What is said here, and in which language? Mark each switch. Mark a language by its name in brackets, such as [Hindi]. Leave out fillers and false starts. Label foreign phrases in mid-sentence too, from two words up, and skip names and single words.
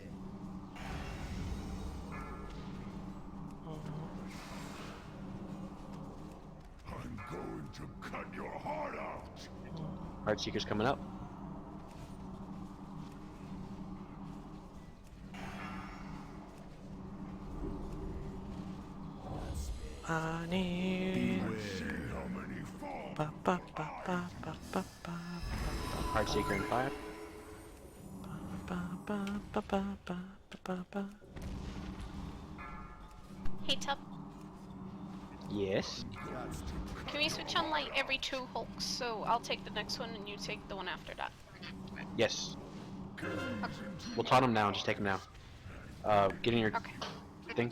[English] I'm going to cut your heart out. Heartseeker's coming up. I need. Ba, ba, ba, ba, ba, ba, ba, Heartseeker in 5. ba, ba, ba, ba, ba, ba, ba. Hey Tup, Yes. can we switch on like every 2 hulks? So I'll take the next one and you take the one after that. Yes. We'll taunt him now. Just take him now. Get in your things.